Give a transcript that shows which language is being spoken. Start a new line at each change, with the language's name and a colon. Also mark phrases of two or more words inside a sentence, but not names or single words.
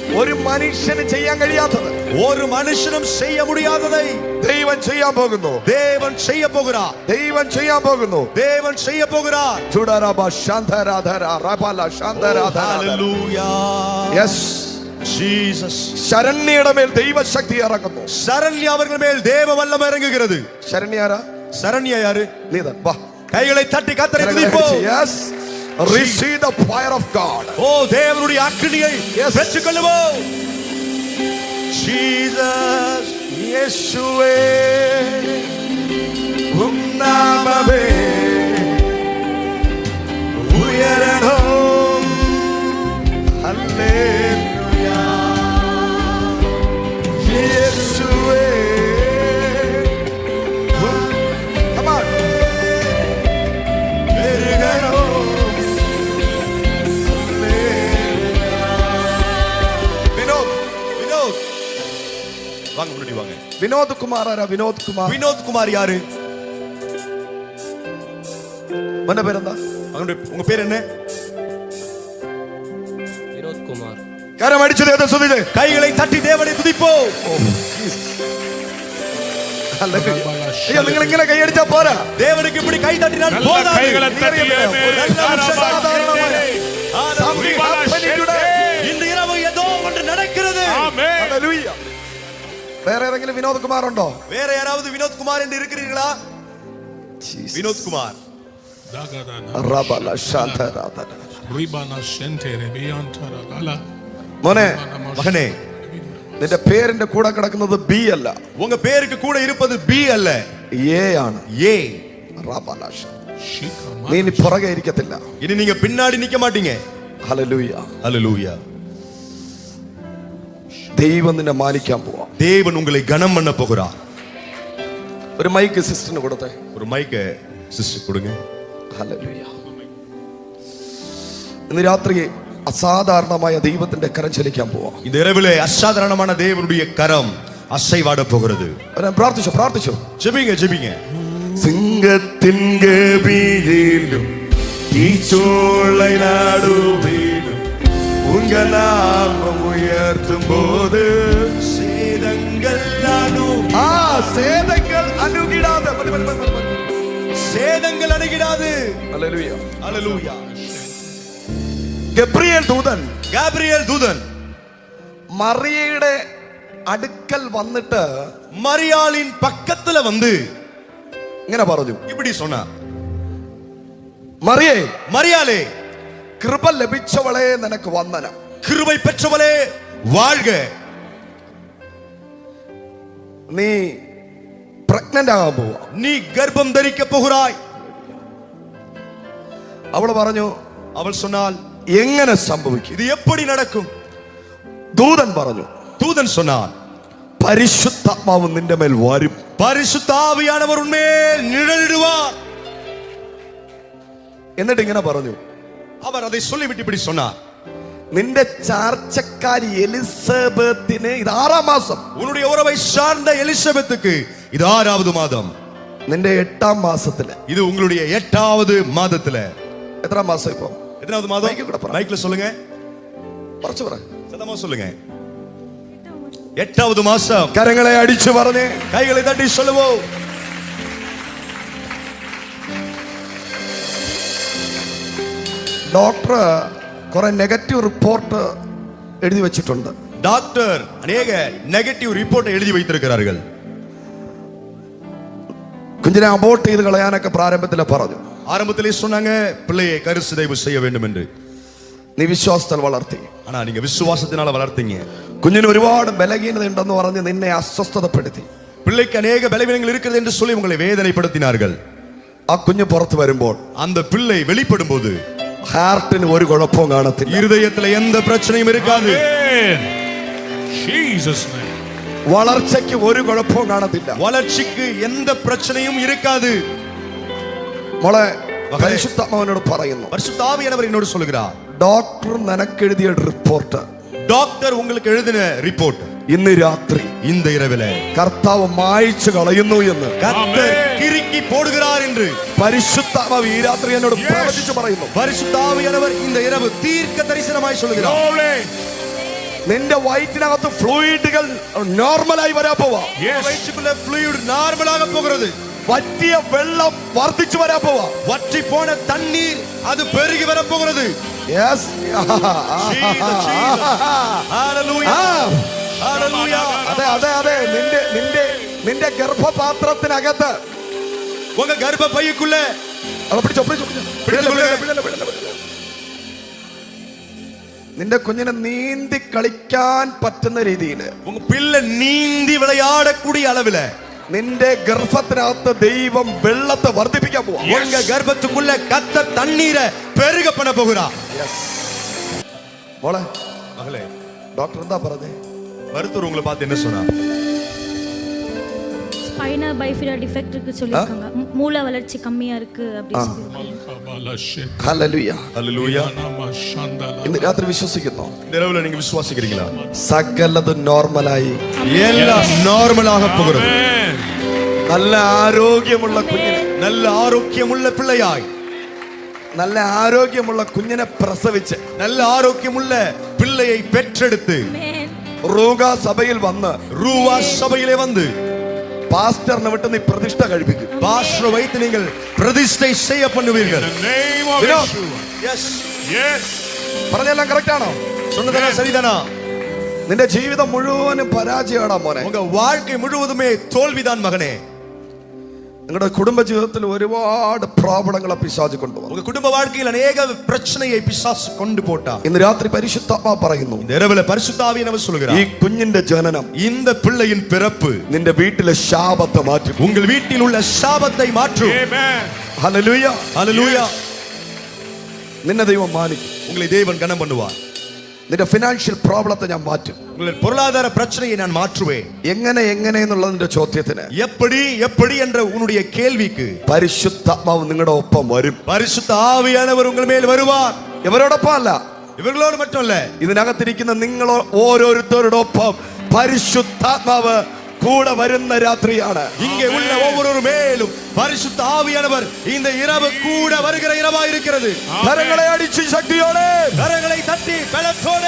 Malayalam: ഒരു മനുഷ്യന് ചെയ്യാൻ കഴിയാത്തത്,
Tamil: ஒரு மனுஷனும் செய்ய முடியாததை
Malayalam: ദൈവം ചെയ്യാൻ പോകുന്നു.
Tamil: தேவன் செய்ய போகிறார்.
Malayalam: ദൈവം ചെയ്യാൻ പോകുന്നു.
Tamil: தேவன் செய்ய போகிறார். ചുടരബ ശാന്തരാധര റബല ശാന്തരാധര.
Malayalam: ഹല്ലേലൂയ. യെസ് ജീസസ്. ശരണ്യയുടെ മേൽ ദൈവശക്തി ഇറങ്ങുന്നു.
Tamil: ശരണ്യ
Malayalam: അവരുടെ മേൽ
Tamil: தேவ வல்லமை இறங்குகிறது.
Malayalam: ശരണ്യ ആരാ?
Tamil: ശരണ്യ யாரு?
Malayalam: നീதான். വാ,
Tamil: கைகளை தட்டி கர்த்தரை துதிப்போம்.
English: യെസ്, receive the fire of God.
Tamil: ஓ தேவனுடைய அக்கினியை பெற்றுக்கொள்ளுவோம். ஜீசஸ்.
Malayalam: യേശുവേ ഉം നാമമേ ഉയരണം. ഹല്ലേലൂയ. യേശുവേ.
English: Come on.
Tamil: வாங்க முன்னாடி வாங்க. வினோத் குமார் ஆரா? வினோத் குமார். வினோத் குமார் யாரு? என்ன பேர்? உங்க பேர் என்ன? வினோத் குமார். கரம் அடிச்சு தேவனை துதிச்சு கைகளை தட்டி தேவனை துதிப்போம். ஐயா,
Malayalam: നിങ്ങൾ ഇങ്ങനെ കൈ അടിച്ചാ പോരാ.
Tamil: தேவனுக்கு இப்படி கை தட்டினால் போதாது. கைகளை தட்டி இந்த இரவு ஏதோ ஒன்று நடக்கிறது. ஆமென்.
Malayalam: ഹല്ലേലൂയ. വേറെ ഏതെങ്കിലും വിനോദ് കുമാർ ഉണ്ടോ?
Tamil: வேற யாராவது வினோத் குமார் என்று இருக்கிறீர்களா? வினோத் குமார். റബല ശാന്തരാധര. ரிபானா சென்டரே பியாண்டரா லலா.
Malayalam: മോനെ,
Tamil: மகனே,
Malayalam: നിന്റെ പേരിന്റെ കൂടെ കിടക്കുന്നത് ബി അല്ല.
Tamil: உங்க பேருக்கு கூட இருப்பது பி அல்ல,
Malayalam: എ ആണ്.
Tamil: ஏ.
Malayalam: റബല ശാന്തരാധര. നീ ഇനി പുറകെ ഇരിക്കത്തില്ല.
Tamil: இனி நீங்க பின்னாடி நிக்க மாட்டீங்க.
Malayalam: ഹല്ലേലൂയ.
Tamil: ஹல்லேலூயா.
Malayalam: ദൈവം നിന്നെ മാനിക്കാൻ പോവാ.
Tamil: தேவன் உங்களை கனம் பண்ண போகிறார்.
Malayalam: ഒരു മൈക്ക് സിസ്റ്ററിന് കൊടുത്തേ.
Tamil: ஒரு மைக்க சிஸ்டர் கொடுங்க.
Malayalam: ഹല്ലേലൂയ. ഇന്ന് രാത്രി അസാധാരണമായ ദൈവത്തിന്റെ കരം ചലിക്കാൻ പോവാ.
Tamil: இந்த இரவிலே அசாதாரணமான தேவனுடைய கரம் அசைவாட போகிறது.
Malayalam: പ്രാർത്ഥിച്ചോ, പ്രാർത്ഥിച്ചോ.
Tamil: ஜெபிங்க, ஜெபிங்க. சிம்ஹத்தின் கர்பயிலும் தீச்சூளை நடுவிலும் உங்க நாமம் உயர்த்தும் போது சேதங்கள் சேதங்கள் அணுகிடாத. சேதங்கள் அணுகிடாது.
Malayalam: ഹല്ലേലൂയ.
Tamil: ஹல்லேலூயா.
Malayalam: ഗബ്രിയേൽ ദൂതൻ, ഗാബ്രിയേൽ ദൂതൻ മറിയയുടെ അടുക്കൽ വന്നിട്ട്
Tamil: மரியாளின் பக்கத்துல வந்து
Malayalam: ഇങ്ങനെ പറഞ്ഞു.
Tamil: இப்படி சொன்னா,
Malayalam: മറിയേ,
Tamil: மரியாளே,
Malayalam: കൃപ ലഭിച്ചവളെ നിനക്ക് വന്ദനം.
Tamil: கிருபை பெற்றவளே வாழ்க.
Malayalam: നീ പ്രഗ്നന്റ് ആകാൻ പോവാ.
Tamil: நீ கர்ப்பம் தரிக்க போகிறாய்.
Malayalam: അവള് പറഞ്ഞു.
Tamil: அவள் சொன்னால்,
Malayalam: എങ്ങനെ സംഭവിക്കും?
Tamil: இது எப்படி நடக்கும்?
Malayalam: ദൂതൻ പറഞ്ഞു.
Tamil: தூதன் சொன்னான்,
Malayalam: പരിശുദ്ധാത്മാവ് നിന്റെ മേൽ വരും.
Tamil: பரிசுத்த ஆவியானவர் உன்மேல் நிழலிடுவார்.
Malayalam: എന്നിട്ട് ഇങ്ങനെ പറഞ്ഞു.
Tamil: அவர் அதை சொல்லிவிட்டு இப்படி சொன்னார்,
Malayalam: നിന്റെ ചാർച്ചക്കാരി എലിസബത്തിന് ഇത് 6ാം മാസം.
Tamil: உன்னுடைய உறவை சார்ந்த எலிசபெத்துக்கு இது 6வது மாதம்.
Malayalam: നിന്റെ 8ാം മാസത്തില്.
Tamil: இது உங்களுடைய 8வது மாதத்துல.
Malayalam: എത്രാം മാസം ഇപ്പൊ?
Tamil: எத்தனாவது மாதம்? மைக்ல சொல்லுங்க,
Malayalam: കുറച്ച് പറ.
Tamil: சத்தமா சொல்லுங்க. 8வது மாசம்.
Malayalam: കരങ്ങളെ അടിച്ചു പറഞ്ഞേ.
Tamil: கைகளை தட்டி சொல்லுவோம்.
Malayalam: ഡോക്ടർ കുറെ നെഗറ്റീവ് റിപ്പോർട്ട് എഴുതി വെച്ചിട്ടുണ്ട്.
Tamil: டாக்டர் அநேக நெகட்டிவ் ரிப்போர்ட்டை எழுதி வைத்திருக்கிறார்கள்.
Malayalam: കുഞ്ഞിനെ അബോർട്ട് ചെയ്ത് കളയാനൊക്കെ പ്രാരംഭത്തിൽ പറഞ്ഞു.
Tamil: ஆரம்பத்திலே சொன்னாங்க பிள்ளையை கருசிதைவு செய்ய வேண்டும் என்று.
Malayalam: നീ വിശ്വാസത്തിൽ വളർത്തി.
Tamil: ஆனா நீங்க விசுவாசத்தினால வளர்த்தீங்க.
Malayalam: കുഞ്ഞിന് ഒരുപാട് ബലഹീനത ഉണ്ടെന്ന് പറഞ്ഞ് നിന്നെ അസ്വസ്ഥതപ്പെടുത്തി.
Tamil: பிள்ளைக்கு அநேக பலவீனங்கள் இருக்கிறது என்று சொல்லி உங்களை வேதனைப்படுத்தினார்கள்.
Malayalam: ആ കുഞ്ഞ് പുറത്തു വരുമ്പോൾ,
Tamil: அந்த பிள்ளை வெளிப்படும் போது
Malayalam: ഹാർട്ടിന് ഒരു കുഴപ്പവും കാണത്തില്ല.
Tamil: இருதயத்துல எந்த பிரச்சனையும் இருக்காது.
English: Jesus name.
Malayalam: വളർച്ചയ്ക്ക് ഒരു കുഴപ്പവും കാണത്തില്ല.
Tamil: வளர்ச்சிக்கு எந்த பிரச்சனையும் இருக்காது.
Malayalam: മോളെ, പരിശുദ്ധാത്മാവിനോട് പറയുന്നു.
Tamil: பரிசுத்த ஆவியானவர் என்னோடு சொல்கிறார்,
Malayalam: ഡോക്ടർ നിനക്കെഴുതിയ റിപ്പോർട്ട്,
Tamil: டாக்டர் உங்களுக்கு எழுதின ரிப்போர்ட்
Malayalam: ഇന്ന് രാത്രി
Tamil: இந்த இரவிலே
Malayalam: കർത്താവ് മായ്ച്ചു കളയുന്നു എന്ന്
Tamil: கர்த்தர் கிறுக்கி போடுகிறார் என்று
Malayalam: പരിശുദ്ധാത്മാവ് ഈ രാത്രി എന്നോട് പ്രവചിച്ചു പറയുന്നു.
Tamil: பரிசுத்த ஆவியானவர் இந்த இரவு தீர்க்க தரிசனமாய் சொல்கிறார்.
Malayalam: നിന്റെ വയറ്റിനകത്ത് ഫ്ലൂയിഡുകൾ നോർമലായി വരാൻ പോവാ.
Tamil: வயிற்றுக்குள்ள fluid நார்மலாக போகிறது.
Malayalam: വറ്റിയ വെള്ളം വർദ്ധിച്ചു വരാൻ പോവാ.
Tamil: வற்றி போன தண்ணீர் அது பெருகி வர போகிறது.
English: Yes. Hallelujah. Hallelujah.
Malayalam: അതെ നിന്റെ ഗർഭപാത്രത്തിനകത്ത്
Tamil: உங்க கர்ப்பப்பைக்குள்ள
Malayalam: നിന്റെ കുഞ്ഞിനെ നീന്തി കളിക്കാൻ പറ്റുന്ന രീതിയിൽ
Tamil: உங்க பிள்ளை நீந்தி விளையாடக்கூடிய அளவுல
Malayalam: നിന്റെ ഗർഭത്തിനകത്ത് ദൈവം വെള്ളത്തെ വർദ്ധിപ്പിക്കാൻ പോവാ.
Tamil: உங்க கர்ப்பத்துக்குள்ள கர்த்தர் தண்ணீரை பெருக பண்ண போகிறார்.
Malayalam: മോളെ
Tamil: மகளே,
Malayalam: ഡോക്ടർ എന്താ പറഞ്ഞേ?
Tamil: மருத்துவர் உங்களை பார்த்து என்ன சொன்னார்? ஸ்பைனா பைஃபிடா டிஃபெக்ட் இருக்கு சொல்லிருக்காங்க. மூளை வளர்ச்சி கம்மியா இருக்கு அப்படி சொல்லிருக்காங்க.
Malayalam: ഹല്ലേലൂയ. ഹല്ലേലൂയ. ഇന്ന് രാത്രി വിശ്വസിക്കുന്നു?
Tamil: இந்த இரவுல நீங்க விசுவாசிக்கிறீங்களா?
Malayalam: സകലതും നോർമലായി
Tamil: எல்லாம் நார்மலாக போகிறது.
Malayalam: നല്ല ആരോഗ്യമുള്ള കുഞ്ഞിനെ,
Tamil: நல்ல ஆரோக்கியமுள்ள பிள்ளையாய்,
Malayalam: നല്ല ആരോഗ്യമുള്ള കുഞ്ഞിനെ പ്രസവിച്ച്
Tamil: நல்ல ஆரோக்கியமுள்ள பிள்ளையை பெற்றெடுத்து
Malayalam: റൂഗ സഭയിൽ വന്ന്
Tamil: ரூவா சபையிலே வந்து
Malayalam: പാസ്റ്ററിനെ വിട്ട് നീ പ്രതിഷ്ഠ കഴിപ്പിക്കും.
Tamil: பாஸ்டரை வைத்து நீங்கள் பிரதிஷ்டை செய்ய பண்ணுவீர்கள்.
Malayalam: പറഞ്ഞെല്ലാം കറക്റ്റ് ആണോ?
Tamil: சொன்னதெல்லாம் சரிதானா?
Malayalam: നിന്റെ ജീവിതം മുഴുവനും പരാജയമാടാ മോനെ.
Tamil: உங்க வாழ்க்கை முழுவதுமே தோல்விதான் மகனே.
Malayalam: നിങ്ങളുടെ കുടുംബ ജീവിതത്തിൽ ഒരുപാട് പ്രോബ്ലങ്ങളെ പിശാച് കൊണ്ടുവന്നു.
Tamil: உங்க குடும்ப வாழ்க்கையில் அநேக பிரச்சனையை பிசாசு கொண்டு போட்டா.
Malayalam: ഇന്ന് രാത്രി പരിശുദ്ധാത്മാവ് പറയുന്നു,
Tamil: இந்த இரவுல பரிசுத்த ஆவியானவர்
Malayalam: ഈ
Tamil: சொல்கிறார்,
Malayalam: കുഞ്ഞിന്റെ ജനനം
Tamil: இந்த பிள்ளையின் பிறப்பு
Malayalam: നിന്റെ വീട്ടിലെ ശാപത്തെ മാറ്റും.
Tamil: உங்கள் வீட்டில் உள்ள சாபத்தை மாற்றும்.
Malayalam: ഹല്ലേലൂയ.
Tamil: ஹல்லேலூயா.
Malayalam: നിന്നെ ദൈവം മാനിക്കും.
Tamil: உங்களை தேவன் கனம் பண்ணுவார்.
Malayalam: നിന്റെ ഫിനാൻഷ്യൽ പ്രോബ്ലത്തെ ഞാൻ മാറ്റും.
Tamil: உங்கள் பொருளாதார பிரச்சனையை நான் மாற்றுவேன்.
Malayalam: എങ്ങനെ എന്നുള്ളതിന്റെ ചോദ്യത്തിന്
Tamil: எப்படி எப்படி என்ற உன்னுடைய கேள்விக்கு
Malayalam: പരിശുദ്ധാത്മാവ് നിങ്ങളുടെ ഒപ്പം വരും.
Tamil: பரிசுத்த ஆவியானவர் உங்கள் மேல் வருவார்.
Malayalam: ഇവരോടൊപ്പം അല്ല,
Tamil: இவர்களோடு மட்டும் இல்ல,
Malayalam: ഇതിനകത്തിരിക്കുന്ന നിങ്ങൾ ഓരോരുത്തരോടൊപ്പം പരിശുദ്ധാത്മാവ് കൂടെ വരുന്ന രാത്രിയാണ്.
Tamil: இங்கே உள்ள ஒவ்வொரு மேலும் பரிசுத்த ஆவியானவர் இந்த இரவு கூட வருகிற இரவாய் இருக்கிறது.
Malayalam: കരങ്ങളെ അടിച്ച് ശക്തിയോടെ,
Tamil: கரங்களை தட்டி பலத்தோடு